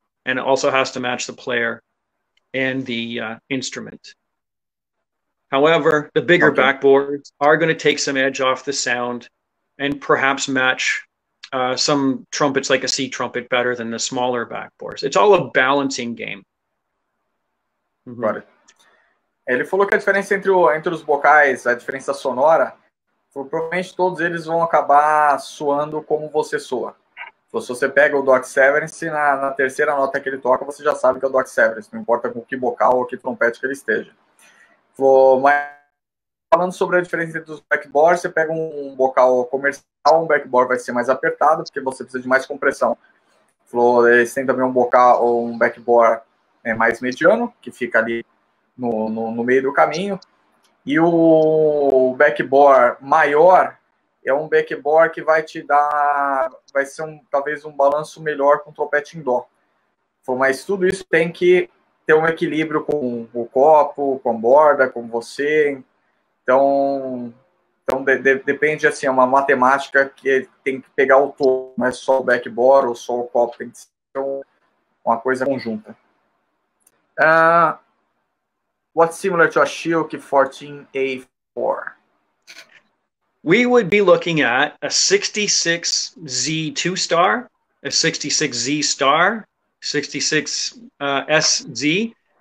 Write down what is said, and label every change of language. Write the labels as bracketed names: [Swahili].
[English] And it also has to match the player and the instrument. However, the bigger backboards are going to take some edge off the sound and perhaps match some trumpets like a C trumpet better than the smaller backboards. It's all a balancing game. Right. [Portuguese] Ele falou que a diferença entre os bocais, a diferença sonora, provavelmente todos eles vão acabar soando como você soa. Se você pega o Doc Severinsen, na terceira nota que ele toca, você já sabe que é o Doc Severinsen, não importa com que bocal ou que trompete que ele esteja. Mas falando sobre a diferença entre os backboards, você pega um bocal comercial, um backboard vai ser mais apertado, porque você precisa de mais compressão. Eles têm também um bocal ou um backboard mais mediano, que fica ali no meio do caminho. E o backboard maior é um backboard que vai te dar, vai ser talvez um balanço melhor com trompete em dó. Mas tudo isso tem que ter um equilíbrio com o copo, com a borda, com você. Então depende, assim, é uma matemática que tem que pegar o todo, não é só o backboard ou só o copo, tem que ser uma coisa conjunta. [English] What's similar to a Schilke 14A4? We would be looking at a 66Z 2-star, a 66Z star, 66SZ.